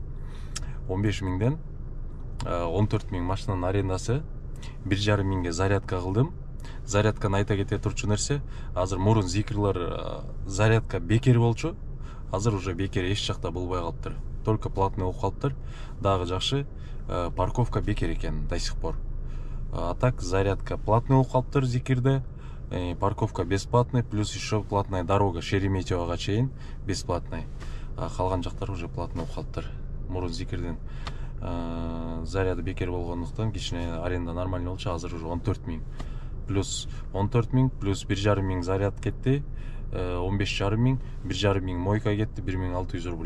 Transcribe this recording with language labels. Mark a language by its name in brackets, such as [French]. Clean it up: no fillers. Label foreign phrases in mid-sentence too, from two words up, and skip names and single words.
[Kyrgyz] 15 000ден 14 000 машинанын арендасы, 1,5 000ге зарядка кылдым. Зарядканы айта кете турчу нерсе, азыр мурун зикрлер зарядка бекер болчу. Азыр уже бекер эч жакта болбой калыптыр. [Russian] Только платный [Kyrgyz] болуп калыптыр. Дагы жакшы, парковка бекер экен [Russian] до сих пор. [Kyrgyz] А так зарядка платный болуп калыптыр зикирде. [Russian] парковка бесплатный, плюс еще платная дорога [Kyrgyz] Шереметьевага чейин [Russian] бесплатный. [Kyrgyz] Калган жактар [Russian] уже платный [Kyrgyz] болуп калыптыр. Мурун зикирдин заряды бекер болгондуктан кичине аренда нормальный болчу, азыр уже 14 000. Плюс 14 000 плюс 1,5 миң заряд кетти. 15,5 миң, 1,5 миң мойка кетти, 1600 рубль.